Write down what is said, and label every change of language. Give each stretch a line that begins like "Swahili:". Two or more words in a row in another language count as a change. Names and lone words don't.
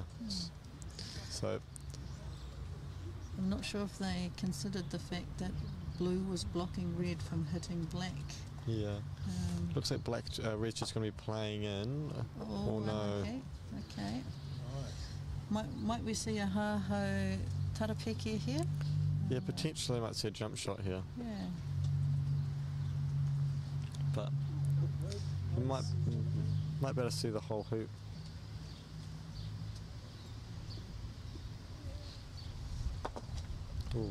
English: So I'm not sure if they considered the fact that blue was blocking red from hitting black. yeah, looks like red's just going to be playing in. Oh no! Okay. Might we see a
Māori: ha-ho tarapeke
English: here? Yeah, potentially might see a jump shot here. Yeah. But we might be able to see the whole hoop. Ooh.